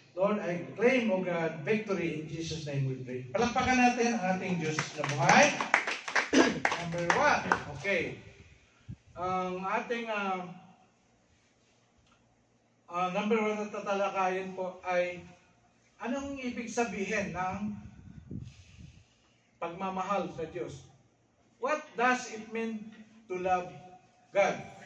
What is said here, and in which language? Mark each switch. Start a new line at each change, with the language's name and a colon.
English: Lord, I claim, O God, victory in Jesus' name we pray.
Filipino: Palakpakan natin ang ating Diyos na buhay.
English: Number 1, okay.
Filipino: Ang ating number 1 na tatalakayin po ay anong ibig sabihin ng pagmamahal sa Diyos?
English: What does it mean to love God?